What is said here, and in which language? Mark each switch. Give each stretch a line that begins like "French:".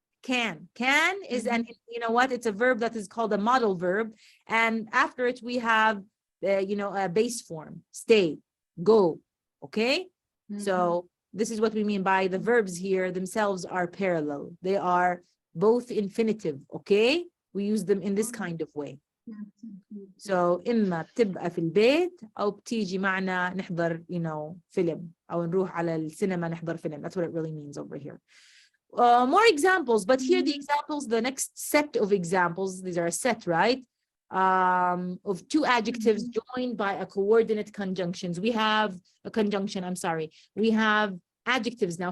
English: Can is an, you know what, it's a verb that is called a model verb, and after it we have a base form, stay, go. Okay. So this is what we mean by the verbs here themselves are parallel. They are both infinitive. Okay, we use them in this kind of way.
Arabic: So إما بتبقى في البيت أو بتيجي معنا نحضر فيلم أو نروح على السينما نحضر فيلم.
English: That's what it really means over here. More examples, but here the examples, the next set of examples, these are a set, right? Of two adjectives joined by a coordinate conjunctions. We have a conjunction, I'm sorry. We have adjectives now.